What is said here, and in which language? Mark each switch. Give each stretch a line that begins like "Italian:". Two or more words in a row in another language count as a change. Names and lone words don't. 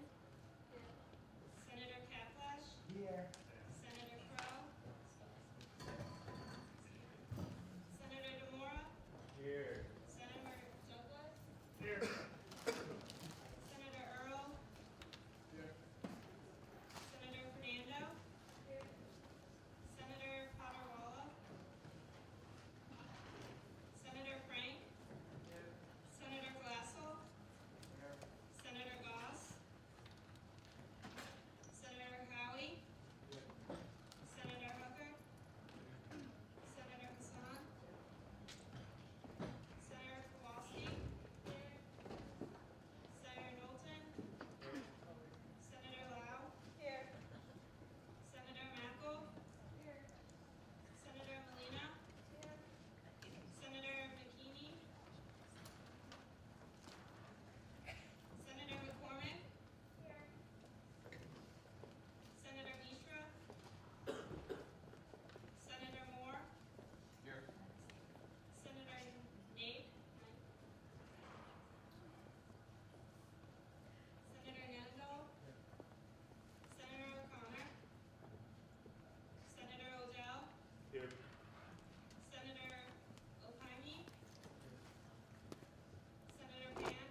English: Senator Kaplash. Here. Senator Crow. Senator DeMora. Here. Senator Douglas. Here. Senator Earl. Here. Senator Fernando. Senator Potterwalla. Senator Frank. Senator Glassell. Senator Goss. Senator Howie. Senator Hooker. Senator Hassan. Senator Kowalski. Senator Knowlton. Senator Lau. Here. Senator Mackel. Here. Senator Molina. Here. Senator McKinney. Senator McCormick. Here. Senator Mishra. Senator Moore. Here. Senator Nate. Senator Nandel. Senator O'Connor. Senator Odell. Here. Senator Okine. Senator Pan.